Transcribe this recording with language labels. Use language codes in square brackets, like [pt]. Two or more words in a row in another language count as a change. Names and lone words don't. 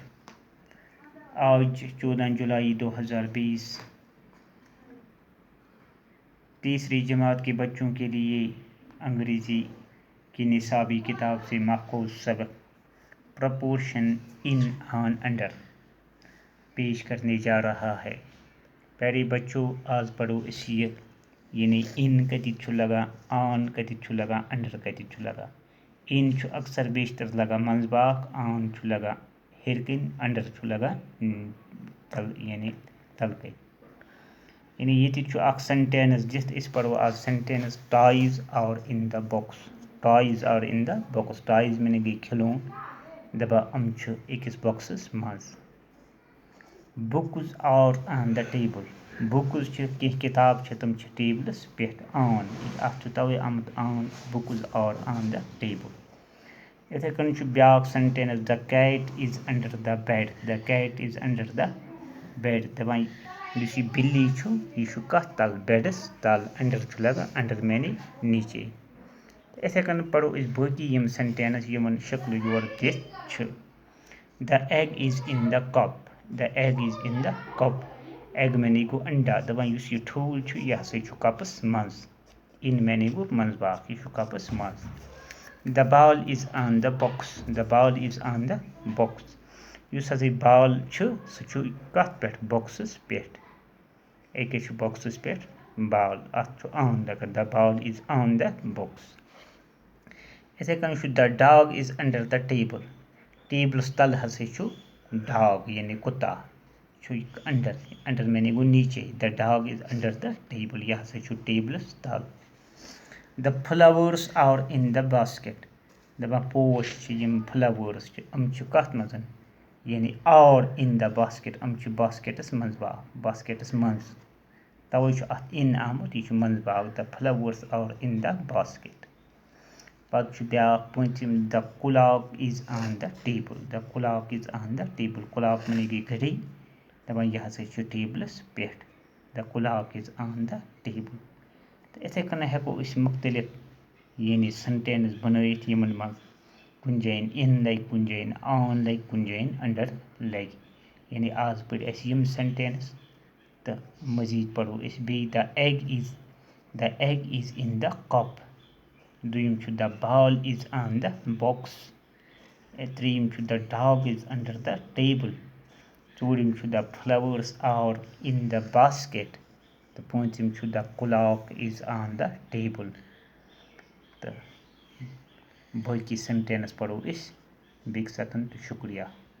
[ur] آج 14 جولائی 2020 تیسری جماعت کے بچوں کے لیے انگریزی کی نصابی کتاب سے ماخوذ سبق [en] preposition in on under [ur] پیش کرنے جا رہا ہے. [ks] پیارے بچوں، آج پڑھو اسیت یعنی ان کتت چھُ لگان، آن کتت چھُ لگان، انڈر کتت چھُ لگان. ان چھُ اکثر بیشتر لگان منٛز باغ، آن چھُ لگان ہیٚرِ کِنۍ، انڈر چھُ لگان تلکے. یعنی یہ چھُ اکھ سینٹینس دِتھ أسۍ پڑھو آز [en] sentence toys are in the box. toys are in the box. [ks] ٹایز میں گئی کھلون، دپان یِم چھِ أکِس باکسس منٛز. [en] books are on the table. [ks] بُکٕز چھِ کینٛہہ کِتاب چھِ تِم چھِ ٹیبلس پٮ۪ٹھ. آن اَتھ چھُ تَوَے آمُت آن. [en] books are on the table. [ks] یِتھَے کٔنۍ چھُ بیٛاکھ [en] sentence the cat is under the bed. the cat is under the bed. [ks] دپان یُس یہِ بِلی چھُ یہِ چھُ کَتھ تل؟ بیڈس تل. انڈر چھُ لگان انڈر میانے نیچے. یِتھَے کٔنۍ پَرو أسۍ باقٕے یِم سینٹینس یِمن شکلہٕ یورٕ دِتھ چھِ. [en] the egg is in the cup. the egg is in the cup. [ks] ایگ میانے گوٚو انڈا. دپان یُس یہِ ٹھوٗل چھُ یہِ ہسا چھُ کپس منٛز. [en] ان میانے [ks] گوٚو منٛز باغ، یہِ چھُ کپس منٛز. [en] the ball is on the box. the ball is on the box. [ks] یُس ہسا بال چھُ سُہ چھُ کتھ پٮ۪ٹھ؟ باکسس پٮ۪ٹھ. أکِس چھُ باکسس پٮ۪ٹھ بال، اتھ چھُ آن لگان. [en] the ball is on the box. [ks] یِتھَے کٔنۍ چھُ [en] the dog is under the table. [ks] ٹیبلس تل ہسا چھُ ڈاگ یعنی کُتا چھُ انڈر. انڈر میانے گوٚو نیچے. [en] the dog is under the table. [ks] یہِ ہسا چھُ ٹیبلس تل. [en] the flowers are in the basket. [ks] دپان پوش چھِ یِم فلاورس چھِ یِم چھِ کتھ منٛز؟ [en] یعنی are in the basket. [ks] یِم چھِ باسکٹس منٛز باغ، باسکٹس منٛز. توے چھُ اتھ ان آمُت، یہِ چھُ منٛز باغ. [en] the flowers are in the basket. [ks] پتہٕ چھُ بیٛاکھ پوٗنٛژِم. [en] the clock is on the table. the clock is on the table. [ks] کُلاک میانے گٔے گھڑی. دپان یہِ ہسا چھُ ٹیبلس پٮ۪ٹھ. [en] the clock is on the table. [ks] تہٕ یِتھَے کٔنۍ ہٮ۪کو أسۍ مختلف یعنی سینٹینس بنٲیِتھ یِمن منٛز کُنہِ جایہِ ان لگہِ، کُنہِ جایہِ آن لگہِ، کُنہِ جایہِ انڈر لگہِ. یعنی آز پٔرۍ اَسہِ یِم سینٹینس تہٕ مزیٖد پڑھو أسۍ بیٚیہِ. [en] the egg is in the cup. [ks] دوٚیِم چھُ [en] the ball is on the box. [ks] ترٛیٚیِم چھُ [en] the dog is under the table. [ks] ژوٗرِم چھُ [en] the flowers are in the basket. [ks] تہٕ پوٗنٛژِم چھُ [en] the clock is on the table. [ks] تہٕ باقٕے سینٹینس پڑھو أسۍ بیٚکہِ ساتہٕ تہٕ شُکریہ.